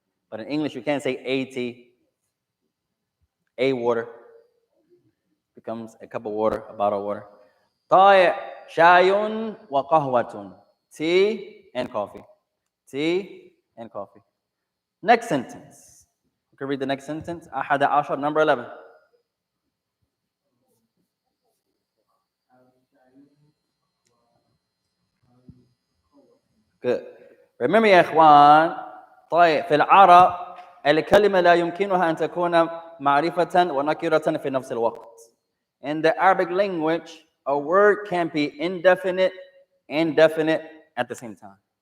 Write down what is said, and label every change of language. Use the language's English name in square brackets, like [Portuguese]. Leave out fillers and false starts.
[English] But in English, you can't say a tea. A water becomes a cup of water, a bottle of water. [Arabic] طائع شاي وقهوة. [English] Tea and coffee. Tea and coffee. Next sentence. You can read the next sentence. [Arabic] أحد عشر, [English] number 11. Good. [Arabic] Remember يا إخوان, طيب في العرب الكلمة لا يمكنها أن تكون معرفة ونكرة في نفس الوقت. [English] In the Arabic language, a word can be indefinite and definite at the same time.